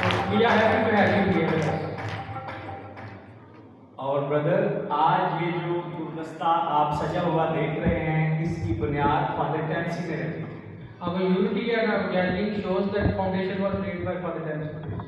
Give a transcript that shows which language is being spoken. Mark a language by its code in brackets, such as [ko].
[en] We are happy to have you here with us. [hi] और brother, आज ये जो गुलदस्ता आप सजा हुआ देख रहे हैं, इसकी बुनियाद फादर टेंसी ने रखी। [en] Our unity and our gathering shows that foundation was laid by Father Dempsey.